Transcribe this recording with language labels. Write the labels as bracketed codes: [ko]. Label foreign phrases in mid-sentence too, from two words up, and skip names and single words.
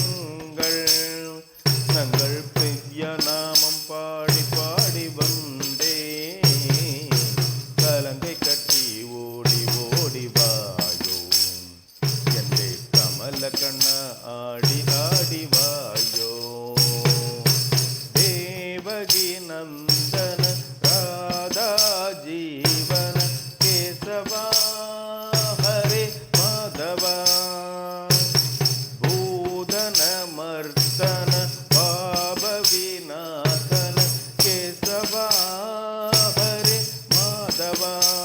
[ta] நங்கள் திவ்ய நாமம் பாடி பாடி வந்தேன் கலங்கை கட்டி ஓடி ஓடி வாயோ என்றே கமல கண்ணா ஆடி ஆடி வாயோ [sa] देवकी नन्दन जीवन केशवा हरे माधवा भूधन मर्दन पाप विनाशन केशवा हरे माधवा